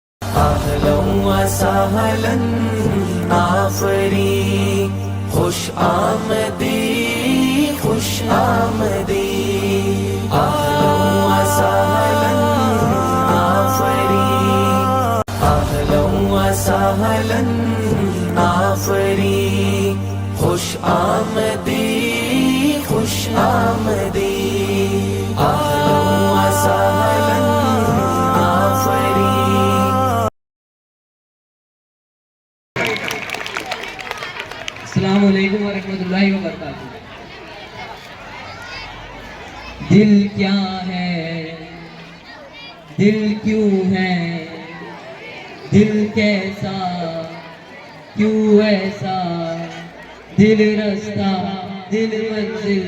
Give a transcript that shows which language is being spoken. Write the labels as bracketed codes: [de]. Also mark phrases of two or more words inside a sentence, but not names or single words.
[ar] أهلًا وسهلًا [hi] आफरी, खुश आमदी खुश आमदी। [ar] أهلًا وسهلًا [hi] आफरी, [ar] أهلًا وسهلًا [hi] आफरी, खुश आमदी खुश आमदी। [ar] أهلًا وسهلًا [hi] आफरी। [ar] السلام عليكم ورحمة الله وبركاته. [hi] दिल क्या है, दिल क्यों है, दिल कैसा क्यों ऐसा, दिल रास्ता दिल मंजिल,